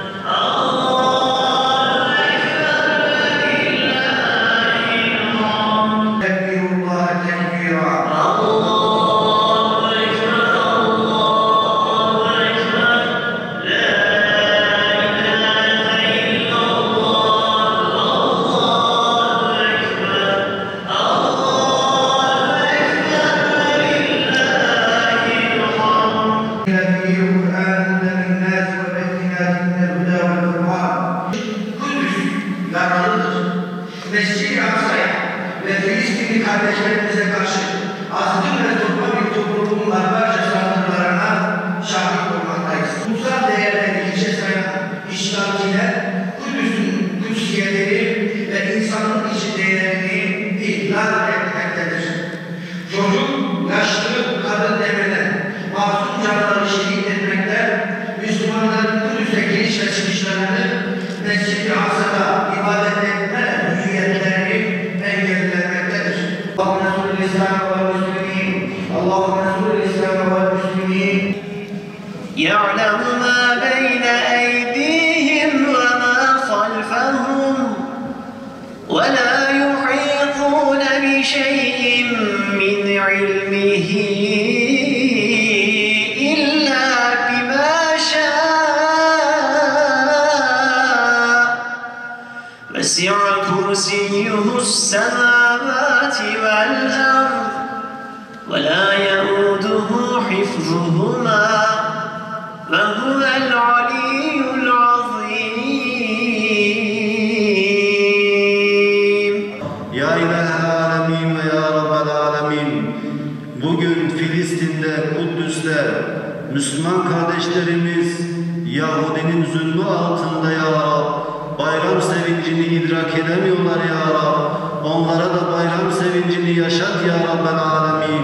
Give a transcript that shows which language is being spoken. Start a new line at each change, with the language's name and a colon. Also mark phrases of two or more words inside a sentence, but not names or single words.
Arabic: الله أكبر لله تكبير الله تكبيرة الله أكبر الله أكبر لا إله إلا الله الله أكبر الله أكبر لله الحمد. فيه قرآن للناس وبينات من الهدى والفرقان.
Turkish: Kudüs yaralıdır. Mescid-i Aksa'ya ve Filistinli kardeşlerimize karşı azgın ve zorba bir topluluğun barbarca saldırılarına şahit olmaktayız. Kutsal değerleri hiçe sayan işgalciler Kudüs'ün kutsiyetini ve insanın içi değerini ihlal etmektedir. Çocuk, yaşlı, kadın demeden masum canları şehit etmekte, Müslümanların Kudüs'e giriş ve çıkışlarını Mescid-i Aksa'da ibadet etme hürriyetlerini engellenmektedir.
Arabic: اللهم رسول الإسلام والمسلمين اللهم رسول الإسلام والمسلمين. يَعْلَمُ مَا بَيْنَ أَيْدِيهِمْ وَمَا خَلْفَهُمْ وَلَا يُحِيطُونَ بِشَيْءٍ مِّنْ عِلْمِهِ إِلَّا بِمَا شَاءَ وَسِعَ كُرْسِيُّهُ السَّمَاوَاتِ وَالْأَرْضَ وَلَا يَئُودُهُ حِفْظُهُمَا وَهُوَ الْعَلِيُّ الْعَظِيمُ. يا إله العالمين ويا رب العالمين,
Turkish: bugün Filistin'de, Kudüs'te Müslüman kardeşlerimiz Yahudinin zulmü altında Ya Rab, bayram sevincini idrak edemiyorlar Ya Rab, onlara da bayram sevincini yaşat
Arabic: يا رب العالمين.